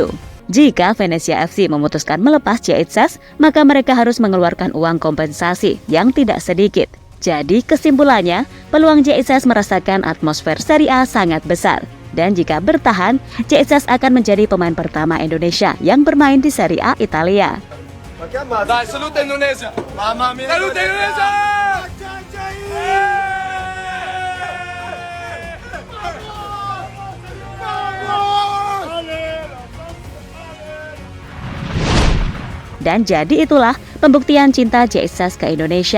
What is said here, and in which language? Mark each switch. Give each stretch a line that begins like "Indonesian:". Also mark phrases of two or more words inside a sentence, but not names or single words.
Indonesian: Jika Venezia FC memutuskan melepas JXS, maka mereka harus mengeluarkan uang kompensasi yang tidak sedikit. Jadi kesimpulannya, peluang JXS merasakan atmosfer Serie A sangat besar. Dan jika bertahan, JXS akan menjadi pemain pertama Indonesia yang bermain di Serie A Italia.
Italian: Dai, salute Indonesia! Mamma mia! Salute Indonesia!
Indonesian: Dan jadi itulah pembuktian cinta JXS ke Indonesia.